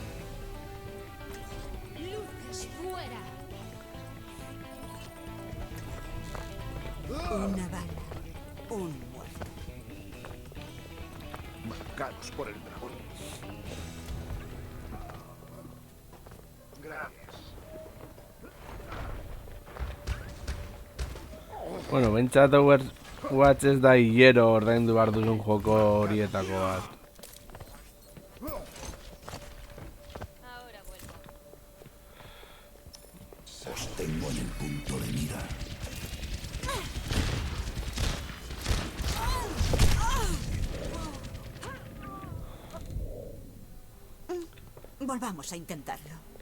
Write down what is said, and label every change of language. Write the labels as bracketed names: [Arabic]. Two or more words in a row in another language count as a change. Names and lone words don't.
[Spanish] Luces fuera. Una bala, un muerto. Marcados por el dragón. Gracias. [Basque] Bueno, bentsat Overwatch ez da hilero ordaindu behar duzun joko horietako bat. [Spanish] Os tengo en el punto de mira. Volvamos a intentarlo.